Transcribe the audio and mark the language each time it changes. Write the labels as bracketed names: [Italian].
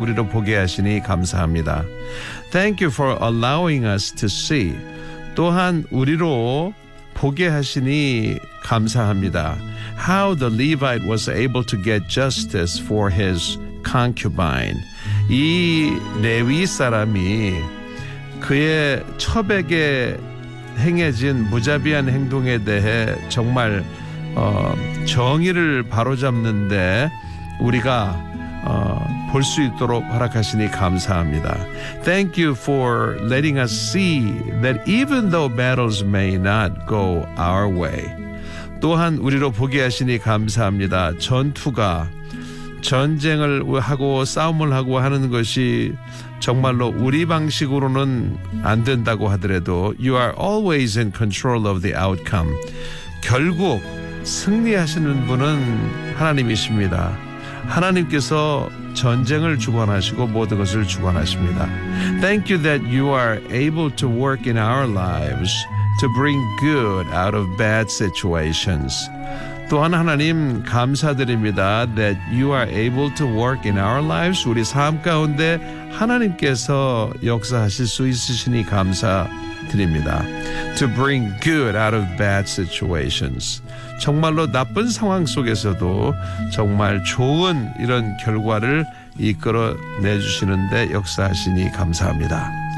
[Korean] 우리로 보게 하시니 감사합니다. [English] Thank you for allowing us to see. [Korean] 또한 우리로 보게 하시니 감사합니다. [English] How the Levite was able to get justice for his concubine. [Korean] 이 레위 사람이 그의 첩에게 행해진 무자비한 행동에 대해 정말 정의를 바로잡는데 우리가 볼 수 있도록 허락하시니 감사합니다. [English] Thank you for letting us see that even though battles may not go our way. [Korean] 또한 우리로 보게 하시니 감사합니다. 전투가 전쟁을 하고 싸움을 하고 하는 것이 정말로 우리 방식으로는 안 된다고 하더라도 [English] You are always in control of the outcome. [Korean] 결국 승리하시는 분은 하나님이십니다. 하나님께서 전쟁을 주관하시고 모든 것을 주관하십니다. [English] Thank you that you are able to work in our lives to bring good out of bad situations. [Korean] 또한 하나님 감사드립니다. [English] That you are able to work in our lives. [Korean] 우리 삶 가운데 하나님께서 역사하실 수 있으시니 감사드립니다. [English] To bring good out of bad situations. [Korean] 정말로 나쁜 상황 속에서도 정말 좋은 이런 결과를 이끌어 내주시는데 역사하시니 감사합니다.